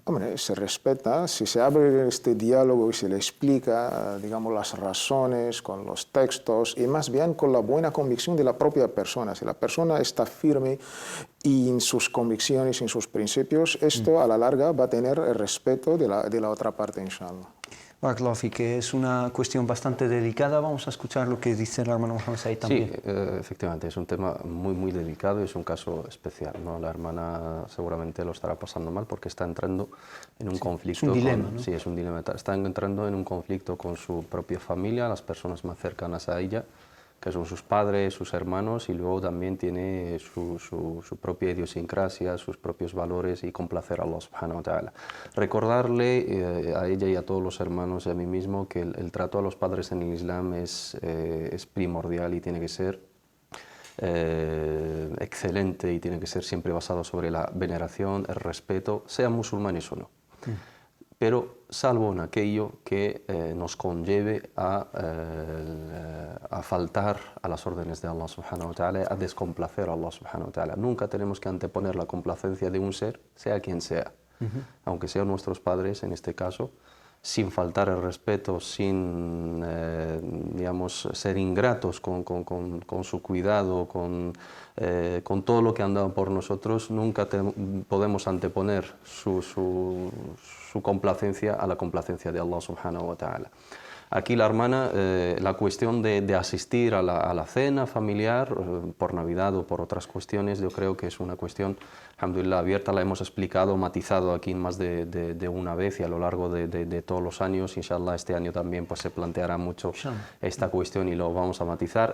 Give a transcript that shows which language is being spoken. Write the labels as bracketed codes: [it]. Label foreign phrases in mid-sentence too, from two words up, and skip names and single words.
[es] Hombre, se respeta, si se abre este diálogo y se le explica, digamos, las razones con los textos, y más bien con la buena convicción de la propia persona. Si la persona está firme y en sus convicciones, en sus principios, esto a la larga va a tener el respeto de la otra parte, [ar] إن شاء الله. بارك الله فيك, [es] que es una cuestión bastante delicada. Vamos a escuchar lo que dice el hermano Mohamed Said también. Sí, efectivamente, es un tema muy delicado y es un caso especial, ¿no? La hermana seguramente lo estará pasando mal porque está entrando en un conflicto. Es un dilema, ¿no? Sí, es un dilema. Está entrando en un conflicto con su propia familia, las personas más cercanas a ella, que son sus padres, sus hermanos, y luego también tiene su propia idiosincrasia, sus propios valores, y complacer a [ar] الله سبحانه وتعالى. [es] Recordarle a ella y a todos los hermanos y a mí mismo que el trato a los padres en el Islam es primordial y tiene que ser excelente, y tiene que ser siempre basado sobre la veneración, el respeto, sean musulmanes o no. Pero salvo en aquello que nos conlleve a faltar a las órdenes de [ar] الله سبحانه وتعالى, [es] a descomplacer a [ar] الله سبحانه وتعالى. [es] Nunca tenemos que anteponer la complacencia de un ser, sea quien sea, aunque sean nuestros padres en este caso, sin faltar el respeto, sin digamos, ser ingratos con su cuidado, con todo lo que han dado por nosotros, nunca podemos anteponer su complacencia a la complacencia de [ar] الله سبحانه وتعالى. [es] Aquí la hermana, la cuestión de asistir a la cena familiar, por Navidad o por otras cuestiones, yo creo que es una cuestión, alhamdulillah, abierta, la hemos explicado, matizado aquí más de una vez y a lo largo de todos los años. Inshallah, este año también pues, se planteará mucho esta cuestión y lo vamos a matizar.